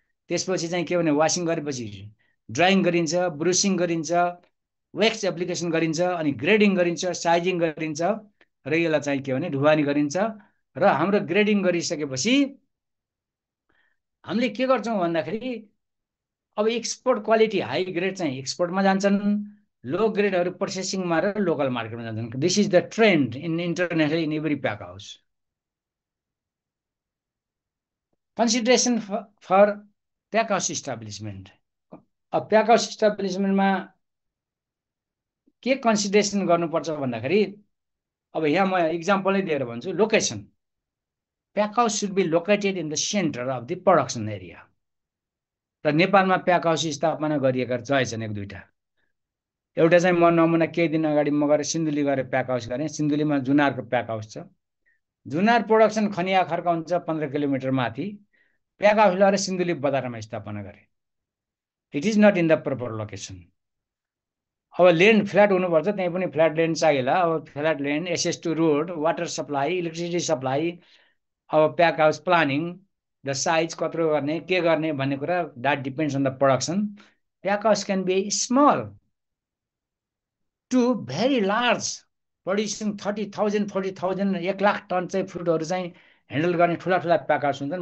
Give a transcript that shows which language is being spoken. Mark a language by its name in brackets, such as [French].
[Nepali] त्यसपछि चाहिँ के भने वासिङ गरेपछि ड्राइङ गरिन्छ, ब्रुसिङ गरिन्छ, वेक्स एप्लिकेसन गरिन्छ, अनि ग्रेडिङ गरिन्छ, साइजिङ गरिन्छ, र यसलाई चाहिँ के भने ढुवानी गरिन्छ। र हाम्रो ग्रेडिङ गरिसकेपछि हामीले के गर्छौँ भन्दाखेरि अब एक्सपोर्ट क्वालिटी हाई ग्रेड चाहिँ एक्सपोर्टमा जान्छन्, लो ग्रेडहरू प्रोसेसिङमा र लोकल मार्केटमा जान्छन्। [English] This is the trend in international in every pack house. Consideration for pack house establishment. [Nepali] अब प्याक हाउस इस्टाब्लिसमेन्टमा के कन्सिडरेसन गर्नुपर्छ भन्दाखेरि अब यहाँ म इक्जाम्पलै दिएर भन्छु। [English] Location, pack house should be located in the centre of the production area. [Nepali] र नेपालमा प्याक हाउस स्थापना गरिएका रहेछन् एक दुईवटा। एउटा चाहिँ म नमुना केही दिन अगाडि म गएर सिन्धुली गएर प्याक हाउस गरेँ। सिन्धुलीमा जुनारको प्याक हाउस छ। जुनार प्रोडक्सन खनिया खर्का हुन्छ 15 किलोमिटर माथि। प्याक हाउस लगाएर सिन्धुली बजारमा स्थापना गरेँ। [English] It is not in the proper location. [Nepali] अब ल्यान्ड फ्ल्याट हुनुपर्छ, त्यहीँ पनि फ्ल्याट ल्यान्ड चाहिएला। [English] अब flat land, access to road, water supply, electricity supply, अब pack house planning, the size [Nepali] कत्रो गर्ने, के गर्ने भन्ने कुरा, [English] That depends on the production. Pack house can be small to very large, [Nepali] producing 30,000 40,000 1 lakh ton चाहिँ फ्रुटहरू चाहिँ ह्यान्डल गर्ने ठुला ठुला प्याक हाउस हुन्छन्।